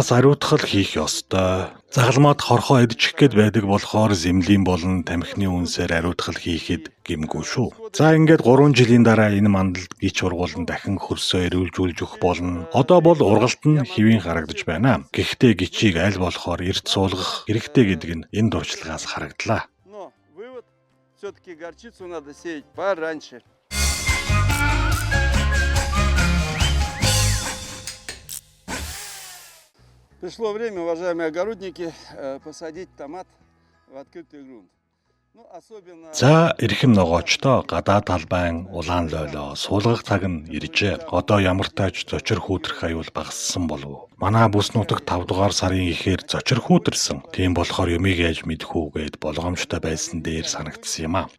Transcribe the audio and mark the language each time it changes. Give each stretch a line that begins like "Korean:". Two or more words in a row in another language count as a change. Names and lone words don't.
Mongolian: Бас ариутгал хийх ёстой. Загалмаад хорхоо идчих гээд байдаг болохоор зэмлийн болон тамхины үнсээр ариутгал хийхэд гэмгүй шүү. За ингээд 3 жилийн дараа энэ мандалд гич ургуулн дахин хөрсөө эрүүлжүүлж өгөх болно. Одоо бол ургалт нь хэвийн харагдаж байна. Гэхдээ гичийг аль болохоор эрт суулгах хэрэгтэй гэдэг нь энэ дурчлагаас харагдлаа.
Russian: Но вывод, все-таки горчицу надо сеять пораньше. Пришло время, уважаемые огородники, посадить томат в открытый грунт.
Mongolian: За эрхэм ногоочдоо гадаад талбайн улаан лойлоо суулгах цаг нь иржээ. Одоо ямар тааж зочир хүүтрэх аюул багассан болов. Манай бүс нутагт 5 дугаар сарын ихээр зочир хүүтэрсэн. Тийм болохоор юмыг яаж мэдэхүүгээд болгоомжтой байсан дээр санагдсан юм а.